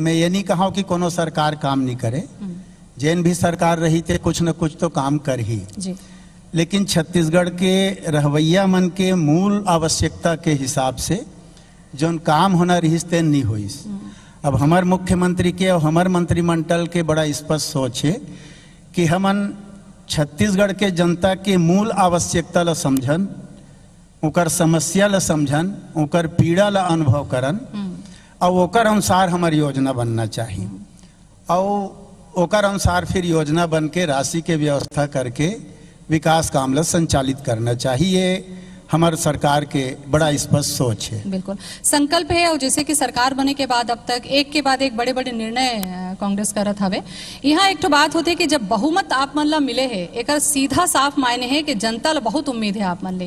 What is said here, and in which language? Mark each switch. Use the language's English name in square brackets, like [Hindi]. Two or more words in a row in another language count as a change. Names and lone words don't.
[Chhattisgarhi] मैं ये नहीं कहा कि कोनो सरकार काम नहीं करे, जैन भी सरकार रही थे कुछ न कुछ तो काम कर ही जी। लेकिन छत्तीसगढ़ के रहवैया मन के मूल आवश्यकता के हिसाब से जो काम होना रही तेन नहीं हुई। अब हमार मुख्यमंत्री के और हमार मंत्रिमंडल के बड़ा स्पष्ट सोच है कि हमन छत्तीसगढ़ के जनता के मूल आवश्यकता ला समझन, ओकर समस्या ला समझन, ओकर पीड़ा ला अनुभव करन और ओकर अनुसार हमार योजना बनना चाहिए। और ओकर अनुसार फिर योजना बन के राशि के व्यवस्था करके विकास काम ला संचालित करना चाहिए। हमारे सरकार के बड़ा स्पष्ट सोच है। बिल्कुल संकल्प है। और जैसे कि सरकार बने के बाद अब तक एक के बाद एक बड़े बड़े निर्णय कांग्रेस करत हवे। यहाँ एक तो बात होती है कि जब बहुमत आप मन ला मिले है एक सीधा साफ मायने है कि जनता ला बहुत उम्मीद है आप मन ले।